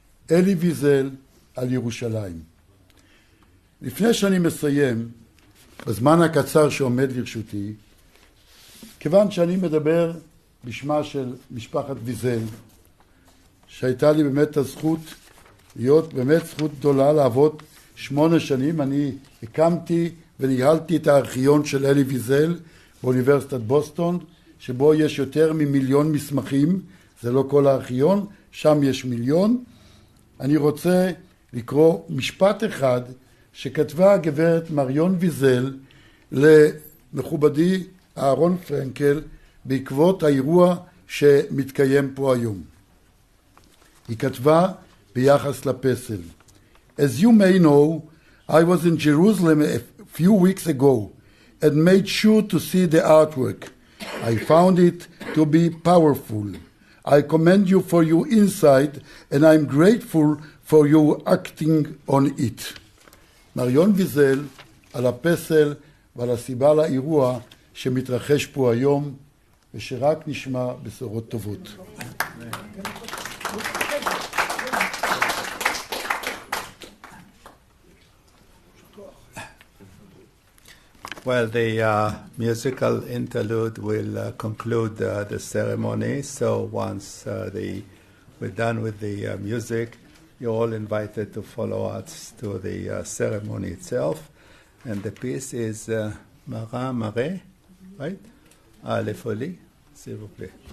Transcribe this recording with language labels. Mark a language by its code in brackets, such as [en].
[he] אלי ויזל על ירושלים. לפני שאני מסיים, בזמן הקצר שעומד לרשותי, כיוון שאני מדבר בשמה של משפחת ויזל, שהייתה לי באמת הזכות להיות באמת זכות גדולה לעבוד 8 שנים, אני הקמתי וניהלתי את הארכיון של אלי ויזל באוניברסיטת בוסטון, שבו יש יותר מ1,000,000 מסמכים, זה לא כל הארכיון, שם יש 1,000,000. אני רוצה לקרוא משפט אחד שכתבה הגברת מריון ויזל למכובדי אהרון פרנקל בעקבות האירוע שמתקיים פה היום. היא כתבה ביחס לפסל. [en] As you may know, I was in Jerusalem a few weeks ago and made sure to see the artwork. I found it to be powerful. I commend you for your insight and I'm grateful for your acting on it. [he] מריון ויזל על הפסל ועל הסיבה לאירוע שמתרחש פה היום, ושרק נשמע בשורות טובות. [en] Well, the musical interlude will conclude the ceremony. So once we're done with the music, you're all invited to follow us to the ceremony itself. And the piece is Mara Mare, right? [fr] Les Folies, s'il vous plaît.